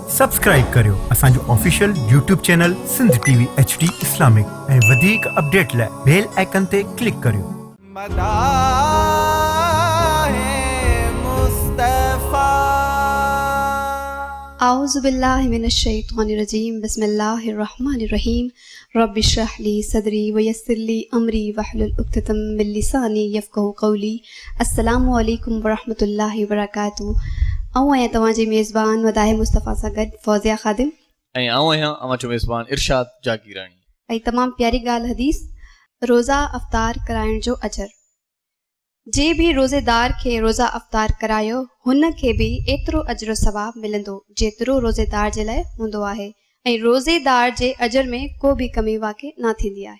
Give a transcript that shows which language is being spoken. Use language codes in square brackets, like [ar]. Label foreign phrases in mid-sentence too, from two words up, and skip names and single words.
[sd] सब्सक्राइब करियो असांजो [en] official YouTube channel [sd] सिंध TV HD इस्लामिक ऐं वधीक अपडेट लाइ [en] bell icon [sd] ते क्लिक करियो। [ar] أعوذ بالله من الشيطان الرجيم بسم الله الرحمن الرحيم رب اشرح لي صدري ويسر لي أمري واحلل عقدة من لساني يفقهوا قولي. السلام عليكم ورحمة الله وبركاته. [sd] आऊं आहियां तव्हांजी मेज़बान वदाहे मुस्तफ़ा सां गॾु फौज़िया ख़ादिम ऐं आऊं आहियां अवांजो मेज़बान इरशाद जागीरानी। ऐं तमामु प्यारी ॻाल्हि हदीस रोज़ा अफ़्तार कराइण जो अजर। जे बि रोज़ेदार खे रोज़ा अफ़्तार करायो हुन खे बि एतिरो अजर सवाब मिलंदो जेतिरो रोज़ेदार जे लाइ हूंदो आहे ऐं रोज़ेदार जे अजर में को बि कमी वाक़ई न थींदी आहे।